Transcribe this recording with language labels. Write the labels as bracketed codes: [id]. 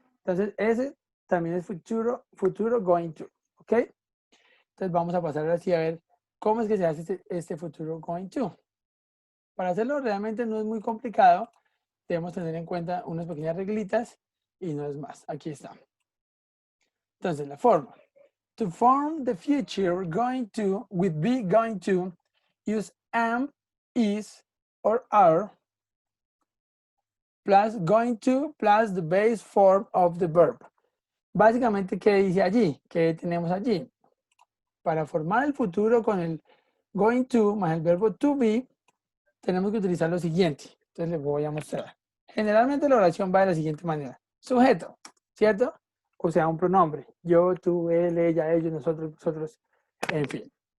[es] Entonces, ese también es futuro going to, ¿ok? Entonces, vamos a pasar así a ver cómo es que se hace este futuro going to. Para hacerlo realmente no es muy complicado, debemos tener en cuenta unas pequeñas reglitas y no es más. Aquí está. Entonces, la forma. [en] To form the future going to with be going to, use am, is, or are plus going to plus the base form of the verb. [es] Básicamente, ¿qué dice allí? ¿Qué tenemos allí? Para formar el futuro con el going to más el verbo to be, tenemos que utilizar lo siguiente. Entonces les voy a mostrar. Generalmente la oración va de la siguiente manera. Sujeto, ¿cierto? O sea, un pronombre. Yo, tú, él, ella, ellos, nosotros, vosotros, en fin.